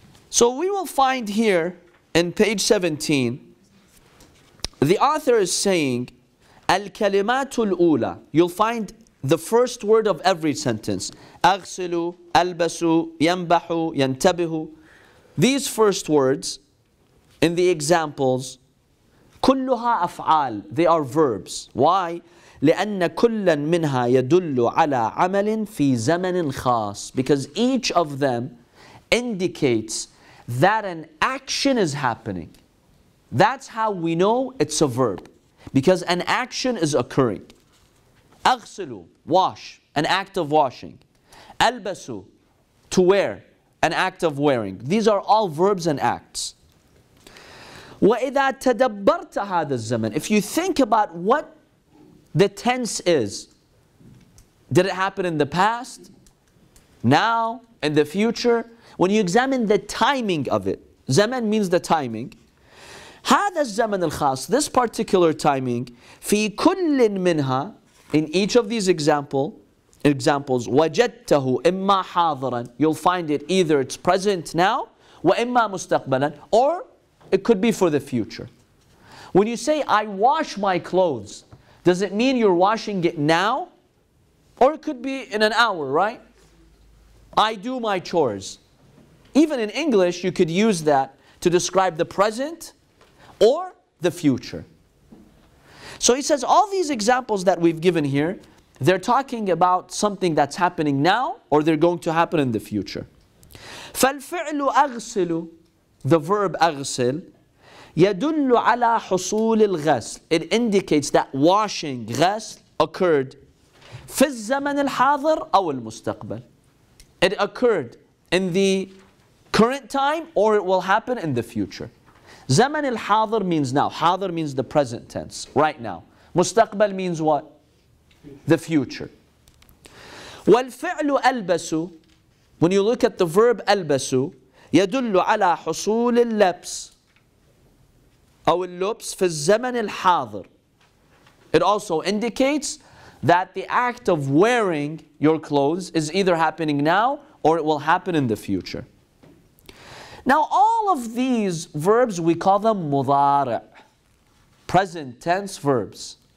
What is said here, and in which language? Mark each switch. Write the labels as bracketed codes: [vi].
[en] So we will find here in page 17, the author is saying, al-kalimatul ula. You'll find the first word of every sentence. Aghsilu, albasu, yanbahu, yantabihu. These first words in the examples, [ar] كلها أفعال. [en] They are verbs. Why? [ar] لأن كلا منها يدل على عمل في زمن خاص. [en] Because each of them indicates that an action is happening. That's how we know it's a verb. Because an action is occurring. أغسلوا, wash, an act of washing. ألبسوا, to wear, an act of wearing. These are all verbs and acts. [ar] وَإِذَا تَدَبَّرْتَ هَذَا الزَّمَنِ. [en] If you think about what the tense is, did it happen in the past, now, in the future? When you examine the timing of it, zaman means the timing. [ar] هذا الزمن الخاص, [en] this particular timing, [ar] في كل منها, [en] in each of these examples, [ar] وَجَدْتَهُ إِمَّا حَاضِرًا, [en] you'll find it either it's present now, [ar] وَإِمَّا مُسْتَقْبَلًا, [en] or it could be for the future. When you say, I wash my clothes, does it mean you're washing it now? Or it could be in an hour, right? I do my chores. Even in English, you could use that to describe the present or the future. So he says all these examples that we've given here, they're talking about something that's happening now or they're going to happen in the future. [ar] فَالْفِعْلُ أَغْسِلُ, [en] the verb [ar] أغسل, يدل على حصول الغسل. [en] It indicates that washing, غسل, occurred [ar] في الزمن الحاضر أو المستقبل. [en] It occurred in the current time or it will happen in the future. زمن الحاضر means now. حاضر means the present tense, right now. مستقبل means what? The future. [ar] والفعل ألبس, [en] when you look at the verb [ar] ألبس, يدل على حصول اللبس أو اللبس في الزمن الحاضر. [en] It also indicates that the act of wearing your clothes is either happening now or it will happen in the future. Now all of these verbs, we call them مضارع, present tense verbs.